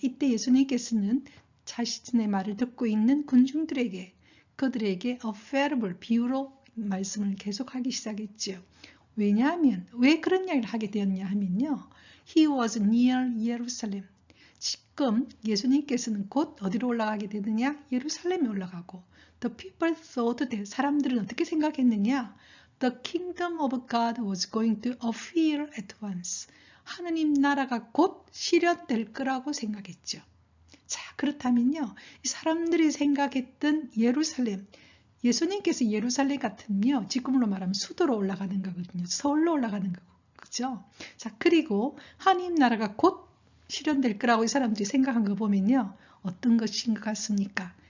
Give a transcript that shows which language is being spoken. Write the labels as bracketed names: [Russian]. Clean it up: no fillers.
[Korean] 이때 예수님께서는 자신의 말을 듣고 있는 군중들에게, 그들에게 a parable, 비유로 말씀을 계속하기 시작했죠. 왜냐하면, 왜 그런 이야기를 하게 되었냐 하면요, [English] He was near Jerusalem. [Korean] 지금 예수님께서는 곧 어디로 올라가게 되느냐? 예루살렘에 올라가고 [English] The people thought that [Korean] 사람들은 어떻게 생각했느냐? [English] The kingdom of God was going to appear at once. [Korean] 하느님 나라가 곧 실현될 거라고 생각했죠. 자, 그렇다면요, 이 사람들이 생각했던 예루살렘, 예수님께서 예루살렘 같으면요, 지금으로 말하면 수도로 올라가는 거거든요. 서울로 올라가는 거고, 그죠? 자, 그리고 하느님 나라가 곧 실현될 거라고 이 사람들이 생각한 거 보면요, 어떤 것인 것 같습니까?